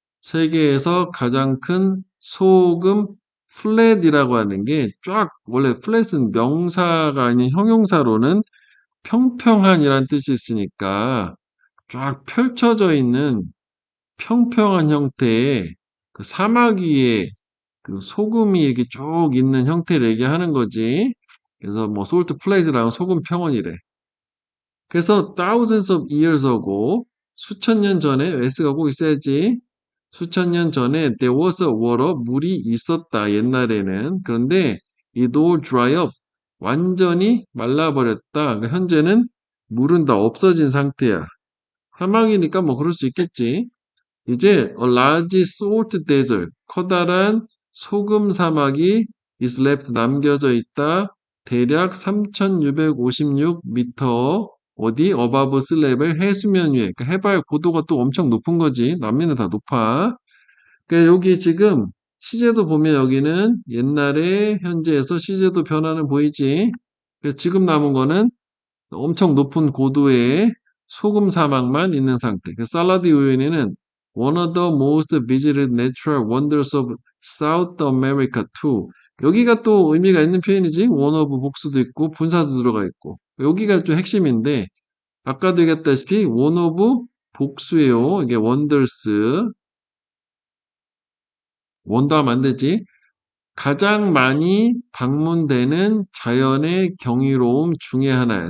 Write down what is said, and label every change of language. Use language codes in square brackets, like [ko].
[ko] 세계에서 가장 큰 소금 플랫이라고 하는 게 쫙, 원래 플랫은 명사가 아닌 형용사로는 평평한이란 뜻이 있으니까 쫙 펼쳐져 있는 평평한 형태의 그 사막 위에 그 소금이 이렇게 쭉 있는 형태를 얘기하는 거지. 그래서 뭐 솔트 플레이드랑 소금 평원이래. 그래서 [en] thousands of years ago [ko] 수천 년 전에 s가 꼭 있어야지. 수천 년 전에 [en] there was a water [ko] 물이 있었다 옛날에는. [en] 그런데 it all dry up [ko] 완전히 말라버렸다. 그러니까 현재는 물은 다 없어진 상태야. 사막이니까 뭐 그럴 수 있겠지. [en] 이제 a large salt desert [ko] 커다란 소금 사막이 [en] is left [ko] 남겨져 있다. 대략 3,656m 어디 [en] above sea level [ko] 해수면 위에 그러니까 해발 고도가 또 엄청 높은 거지. 남미는 다 높아. 그러니까 여기 지금 시제도 보면 여기는 옛날에 현재에서 시제도 변화는 보이지. 그래서 지금 남은 거는 엄청 높은 고도의 소금 사막만 있는 상태. [en] 그 살라디 우유니는 one of the most visited natural wonders of South America too. [ko] 여기가 또 의미가 있는 표현이지. one of 복수도 있고 분사도 들어가 있고. 여기가 좀 핵심인데 아까도 얘기했다시피 one of 복수예요. 이게 wonders. 원도 하면 안 되지. 가장 많이 방문되는 자연의 경이로움 중에 하나예요.